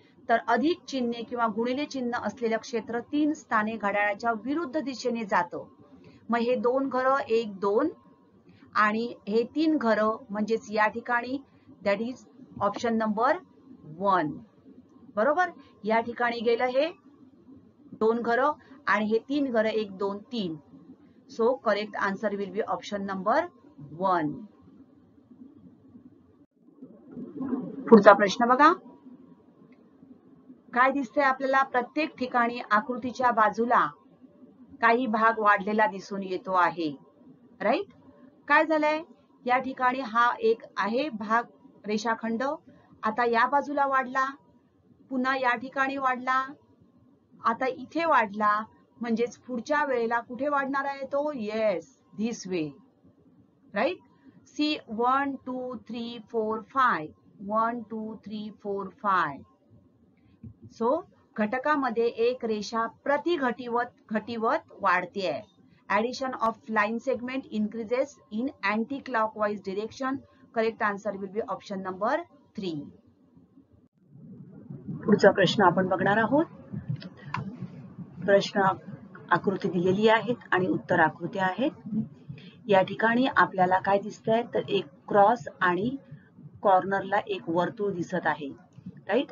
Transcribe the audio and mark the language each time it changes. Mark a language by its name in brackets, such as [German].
[Marathi] तर अधिक चिन्हे किंवा गुणिले चिन्ह असलेलं क्षेत्र 3 स्थाने घड्याळाच्या विरुद्ध दिशेने जातं. मग हे 2 घरं 1 2 आणि हे 3 घरं म्हणजेच या ठिकाणी [English] That is option number 1. [Marathi] बरोबर. या ठिकाणी गेलं हे 2 घरं आणि हे 3 घरं 1 2 3. [English] So correct answer will be option number 1. [Marathi] पुढचा प्रश्न बघा. काय दिसतंय आपल्याला? प्रत्येक ठिकाणी आकृतीच्या बाजूला काही भाग वाढलेला दिसून येतो आहे. राईट. काय झालंय? या ठिकाणी हा एक आहे भाग रेषाखंड. आता या बाजूला वाढला, पुन्हा या ठिकाणी वाढला, आता इथे वाढला. म्हणजेच पुढच्या वेळेला कुठे वाढणार आहे तो? [English] Yes, this way. Right. See 1 2 3 4 5 1 2 3 4 5. [Marathi] So घटकामध्ये एक रेषा प्रति घटीवत वाढते. [English] Addition of line segment increases in anti-clockwise direction. Correct answer will be option number 3. [Marathi] पुढचा प्रश्न आपण बघणार आहोत. प्रश्न आकृती दिलेली आहेत आणि उत्तर आकृत्या आहेत. या ठिकाणी आपल्याला काय दिसतंय तर एक क्रॉस आणि कॉर्नरला एक वर्तुळ दिसत आहे. राईट.